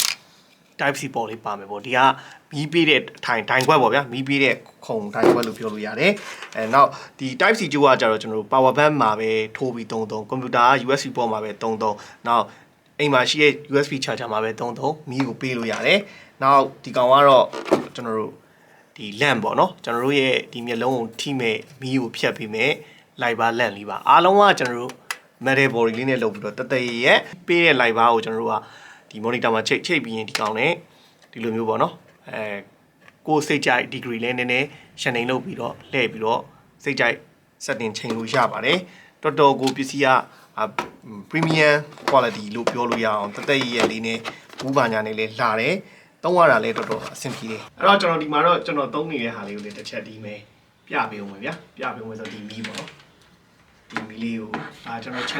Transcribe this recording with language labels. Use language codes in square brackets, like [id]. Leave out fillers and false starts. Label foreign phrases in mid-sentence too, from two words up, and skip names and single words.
[my] C ပေါ်လေးပါမယ်ပေါ့ဒီကမီးပေးတဲ့ထိုင်ခွက်ပေါ့ဗျာမီးပေးတဲ့ခုံထိုင်ခွက်လို့ပြောလို့ရတယ်နောက်ဒီ [en] type C [my] ကျိုးကကြတော့ကျွန်တော်တို့ [en] power bank [my] မှာပဲထိုးပြီး သုံးကွန်ပျူတာက USB ပေါ်မှာပဲသုံးနောက်အိမ်မှာရှိတဲ့ [en] USB charger [my] မှာပဲသုံးမီးကိုပေးလို့ရတယ်နောက်ဒီကောင်ကတော့ကျွန်တော် တို့ဒီ lamp ပေါ့နော်ကျွန်တော်တို့ရဲ့ဒီမျက်လုံးကိုထိမဲ့မီးကိုဖြတ်ပေးမဲ့ [en] light bar [my] lamp လေးပါအားလုံးကကျွန်တော်တို့ [en] metal body [my] လေးနဲ့လုပ်ပြီးတော့တသက်ရဲ့ပေးတဲ့ [en] light bar [my] ကိုကျွန်တော်တို့ကဒီ monitor မှာချိတ်ပြီးရင်ဒီကောင်နဲ့ဒီလိုမျိုးပေါ့နော်ကိုစိတ်ကြိုက် degree လဲနည်းနည်းရှန်နေလုပ်ပြီးတော့လှည့်ပြီးတော့စိတ်ကြိုက် setting ချိန်လို့ရပါတယ်တော်တော်ကိုပစ္စည်းက [en] premium quality [my] လို့ပြောလို့ရအောင်တသက်ရဲ့လေးနဲ့ဘူးပါညာနဲ့လဲလှတယ်သုံးရတာလဲတော်တော်အဆင်ပြေတယ်အဲ့တော့ကျွန်တော်ဒီမှာတော့ကျွန်တော်သုံးနေတဲ့ဟာလေးကိုလည်းတစ်ချက်ဒီမယ်ပြပေးအောင်ပါဗျာပြပေးအောင်ဆိုဒီမီးပေါ့နော်ဒီမီးလေးကိုကျွန်တော်